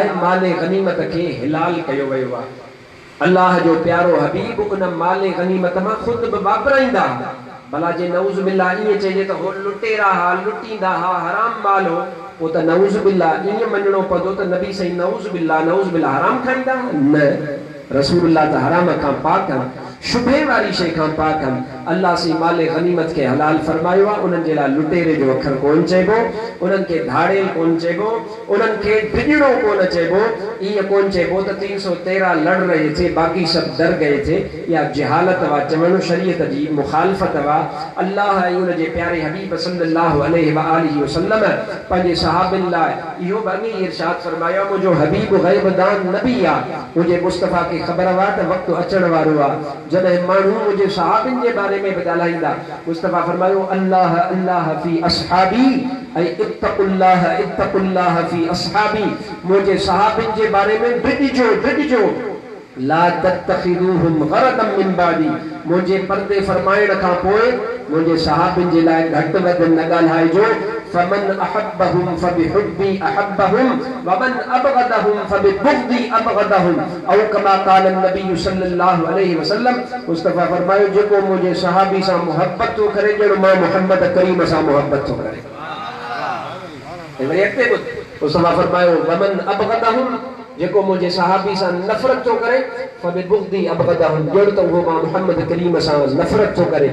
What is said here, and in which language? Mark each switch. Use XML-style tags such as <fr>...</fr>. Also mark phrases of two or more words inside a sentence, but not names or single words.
<sd>माले गनीमत खे हिलाल कयो वियो आहे अल्लाह जो प्यारो हबीब उन माले गनीमत मां ख़ुदि बि वापराईंदा भला जे</sd> <ar>نعوذ بالله</ar> <sd>ईअं चइजे त हो लुटेरा हा लुटींदा हा हराम माल हो पोइ त</sd> <ar>نعوذ بالله</ar> <sd>ईअं मञणो पवंदो त नबी साईं</sd> <ar>نعوذ بالله</ar> <sd>हराम खाईंदा न रसूलुल्लाह त हराम खां पाक आहिनि शुबे वारी शइ खां पाक आहिनि अल्लाह से माले गनीमत के हलाल फरमायो आहे। उन्हनि जे लाइ लुटेरे जो अखर कोन चइबो, उन्हनि खे धाड़ेल कोन चइबो, उन्हनि खे भिजड़ो कोन चइबो, इहो कोन चइबो त 313</sd> <hi>लड़ रहे थे बाक़ी सब डर गए थे।</hi> <sd>या जहालत वा चवण शरीयत जी मुखालफत वा। अल्लाह ऐं उन जे प्यारे हबीब</sd> <ar>صلى الله عليه وآله وسلم</ar> <sd>पंहिंजे सहाबनि लाइ इहो बि इरशाद फरमायो, मुंहिंजो हबीब ग़ैबदान नबी आहे। मुंहिंजे मुस्तफ़ा खे ख़बर वा त वक़्तु अचण वारो आहे जॾहिं माण्हू मुंहिंजे सहाबनि जे बारे में बि ॻाल्हाईंदा। मुस्तफ़ा फरमायो</sd> <ar>الله الله في أصحابي</ar> <sd>ऐं</sd> <ar>اتقوا الله في أصحابي.</ar> <sd>मुंहिंजे सहाबनि जे बारे में भिड़िजो</sd> <ar>لا تتخذوهم غرضا من بعدي.</ar> <sd>मुंहिंजे पर्दे फरमाइण खां पोइ मुंहिंजे सहाबनि जे लाइ घटि वधि न ॻाल्हाइजो।</sd> <ar>فمن أحبهم فبحبي أحبهم ومن أبغضهم فببغضي أبغضهم أو كما قال النبي صلى الله عليه وسلم.</ar> <sd>मुस्तफ़ा फरमायो जेको मुंहिंजे सहाबी सां मोहब्बत थो करे ॼण मां मोहम्मद करीम सां मोहब्बत थो करे। वरी अॻिते ॿुध, मुस्तफ़ा फरमायो</sd> <ar>ومن أبغضهم</ar> <sd>जेको मुंहिंजे सहाबी सां नफ़रत थो करे</sd> <ar>فببغضي أبغضهم</ar> <sd>ॼण त उहो मां मोहम्मद करीम सां नफ़रत थो करे।</sd>